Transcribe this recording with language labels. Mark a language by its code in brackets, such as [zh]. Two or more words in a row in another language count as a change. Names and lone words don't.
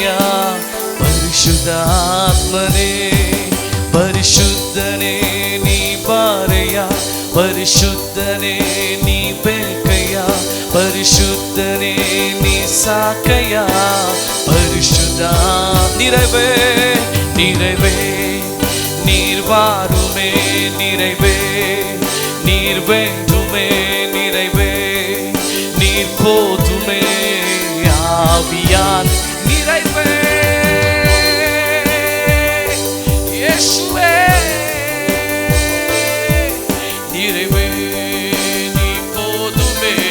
[kn] ಪರಿಶುದ್ಧ ಆತ್ಮನೇ ಪರಿಶುದ್ಧನೇ ನೀ ಬಾರಯ್ಯ, ಪರಿಶುದ್ಧನೇ ನೀ ಬೇಕಯ್ಯ, ಪರಿಶುದ್ಧನೇ ನೀ ಸಾಕಯ್ಯ. [ta] ಪರಿಶುದ್ಧ நிறைவே நிறைவே நீர் வாருமே, நிறைவே நீர் வேண்டுமே, நிறைவே நீர் போதுமே. ஆவியான் நிறைவே இயேசுவே, நிறைவே நீ போதுமே.